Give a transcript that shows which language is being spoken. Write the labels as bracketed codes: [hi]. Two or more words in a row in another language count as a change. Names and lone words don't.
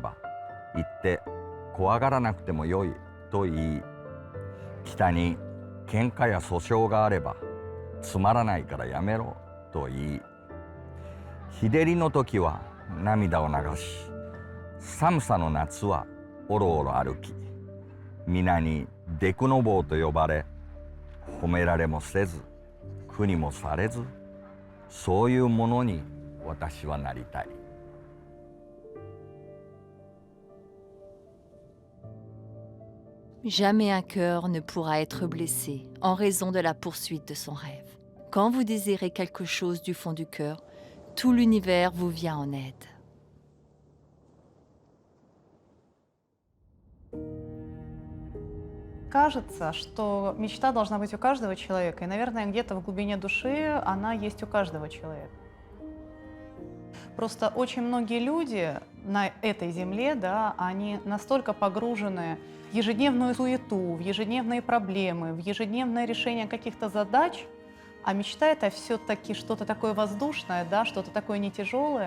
[ja] ば行って怖がらなくてもよいと言い、北に喧嘩や訴訟があればつまらないからやめろと言い、日照りの時は涙を流し、寒さの夏はおろおろ歩き、皆にデクノボーと呼ばれ、褒められもせず苦にもされず、そういうものに私はなりたい。 [fr] Jamais un cœur ne pourra être blessé en raison de la poursuite de son rêve. Quand vous désirez quelque chose du fond du cœur, tout l'univers vous vient en aide. [ru] Кажется, что мечта должна быть у каждого человека, и, наверное, где-то в глубине души она есть у каждого человека. Просто очень многие люди на этой земле, да, они настолько погружены в ежедневную суету, в ежедневные проблемы, в ежедневное решение каких-то задач, а мечта — это все-таки что-то такое воздушное, да, что-то такое не тяжелое.